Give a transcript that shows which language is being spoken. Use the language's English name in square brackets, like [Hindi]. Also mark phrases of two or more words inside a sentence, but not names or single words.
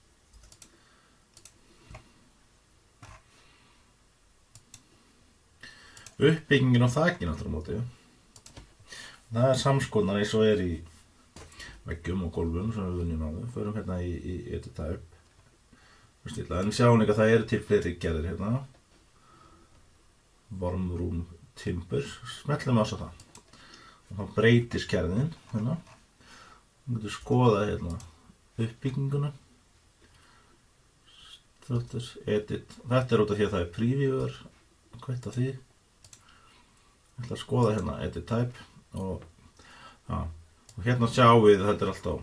[Icelandic] Uppbyggingin á þakinu aftur á móti. Það er samskonar eins og er í veggjum og gólfum sem við vinnum á þau. Förum hérna í [English] edit type. [Icelandic] En sjáum líka að það eru til fleiri gerðir hérna. [English] Warm room timber. [Icelandic] Smellum á það. Og þá breytist gerðin hérna. Þú getur skoðað hérna uppbygginguna. [English] Edit. [Icelandic] Þetta er út af því að það er previewer. Hvað er því? Ég ætla að skoða hérna [English] edit type [Icelandic] og hérna sjáum við þetta er allt á.